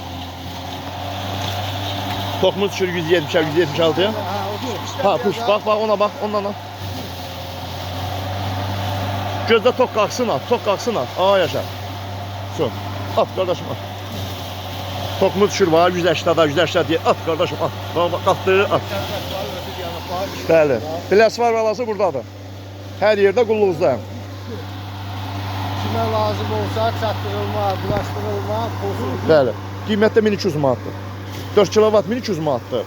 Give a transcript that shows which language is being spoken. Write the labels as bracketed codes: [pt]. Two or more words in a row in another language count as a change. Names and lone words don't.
[az] Tokumuz düşür 170, 176'ya. Ha, puş, bax, ona bax, ondan al. Gözdə tok qalxsın at. Aa, yaşa. Son. At, qardaşım, at. Tokumuz düşür var, 180 [tr] diye at kardeşim, at. [az] Qalxdı, at. Bəli. Biləsvar balası buradadır. Hər yerdə qulluğuzdayım. Kimə lazım olsa çatdırılma, bulaşdırılma, pulsuz. Bəli. Qiymətdə 1200 manatdır. 4 kilovat 1200 manatdır.